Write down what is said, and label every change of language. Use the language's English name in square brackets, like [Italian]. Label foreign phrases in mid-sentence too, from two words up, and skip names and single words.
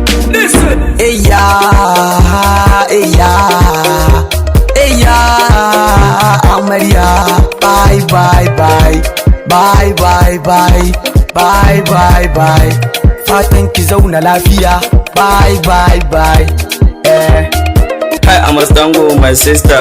[English] Listen. Eya, eya, eya, amarya. Bye, bye, bye. Bye, bye, bye. Bye, bye, bye. [Hausa] Fatan ki zauna lafiya. [English] Bye, bye, bye. Eh. Hi, I'm Astango, my sister.